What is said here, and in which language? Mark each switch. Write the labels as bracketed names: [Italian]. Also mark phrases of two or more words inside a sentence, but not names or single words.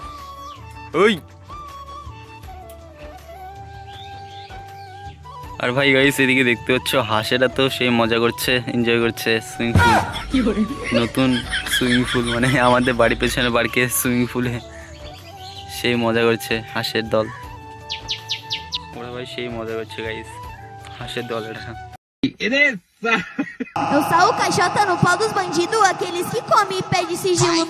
[Bangla] ওই আর ভাই গাইস এদিকে দেখতে পাচ্ছ হাঁসেরা তো সেই মজা করছে, এনজয় করছে [English] swimming pool, [Bangla] নতুন [English] swimming pool, [Bangla] মানে আমাদের বাড়ি পেছনে বাড়িকে [English] swimming pool [Bangla] সেই মজা করছে হাঁসের দল। ওরা ভাই সেই মজা করছে গাইস, হাঁসের দল এটা। [Portuguese] Eu saio caixota no pau dos bandidos, aqueles que comem e pede sigilo me